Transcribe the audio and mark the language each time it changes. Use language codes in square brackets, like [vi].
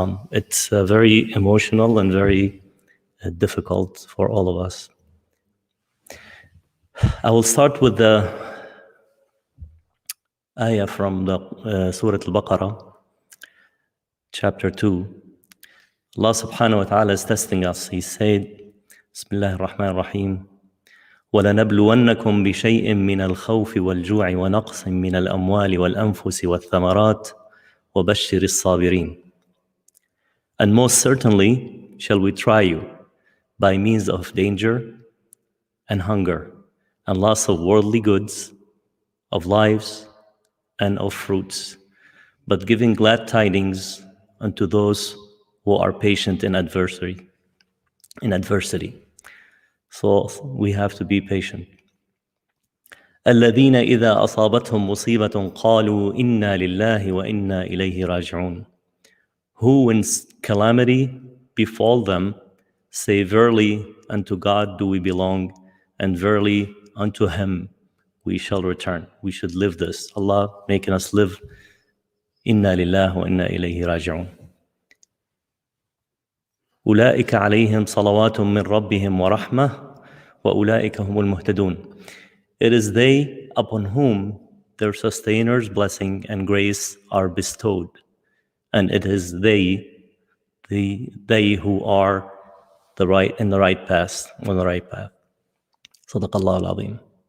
[en] It's very emotional and very difficult for all of us. I will start with the ayah from the Surah Al-Baqarah, Chapter 2. Allah subhanahu wa ta'ala is testing us. He said, [ar] Bismillah ar-Rahman ar-Rahim, وَلَنَبْلُوَنَّكُمْ بِشَيْءٍ مِّنَ الْخَوْفِ وَالْجُوعِ وَنَقْصٍ مِّنَ الْأَمْوَالِ وَالْأَنفُسِ وَالثَّمَرَاتِ وَبَشِّرِ الصَّابِرِينَ. [en] And most certainly shall we try you by means of danger and hunger and loss of worldly goods, of lives and of fruits, but giving glad tidings unto those who are patient in adversity. So we have to be patient. [ar] الذين إذا أصابتهم مصيبة قالوا إنا لله وإنا إليه راجعون. [en] Who, when calamity befall them, say, verily unto God do we belong, and verily unto Him we shall return. We should live this. Allah making us live [ar] إنا لله وإنا إليه راجعون. أولئك عليهم صلوات من ربهم ورحمة وأولئك هم المهتدون. [en] It is they upon whom their sustainers' blessing and grace are bestowed, and it is they who are in the right path, on the right path. [ar] Sadaqallahu al-Azim.